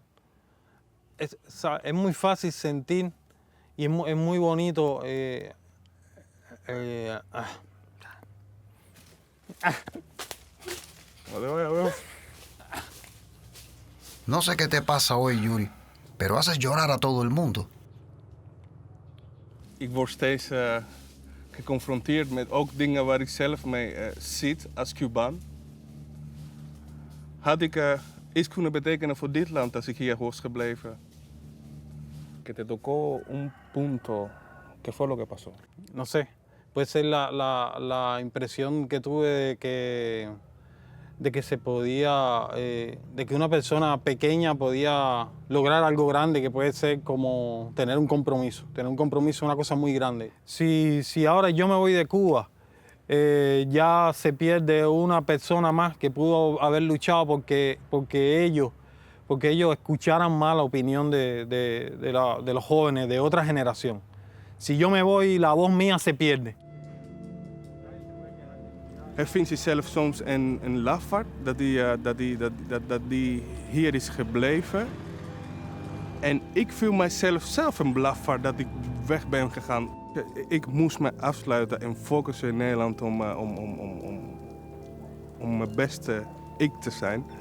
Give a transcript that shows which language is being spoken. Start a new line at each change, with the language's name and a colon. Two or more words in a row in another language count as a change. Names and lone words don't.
Spanish: Es muy fácil sentir y es muy bonito. No sé qué te pasa hoy, Yuri, pero haces llorar a todo el mundo.
Dutch: Ik word steeds geconfronteerd met ook dingen waar ik zelf mee zit als Cubaan. Had ik iets kunnen betekenen voor dit land als ik hier was gebleven?
Spanish: Que te tocó un punto. ¿Qué fue lo que pasó? No sé, puede ser la impresión que tuve de que se podía, de que una persona pequeña podía lograr algo grande, que puede ser como tener un compromiso es una cosa muy grande. Si ahora yo me voy de Cuba, ya se pierde una persona más que pudo haber luchado porque ellos escucharan más la opinión de los jóvenes de otra generación. Si yo me voy, la voz mía se pierde.
Dutch: Hij vindt zichzelf soms een lafaard dat hij hier is gebleven. En ik voel mijzelf zelf een lafaard dat ik weg ben gegaan. Ik moest me afsluiten en focussen in Nederland om mijn beste ik te zijn.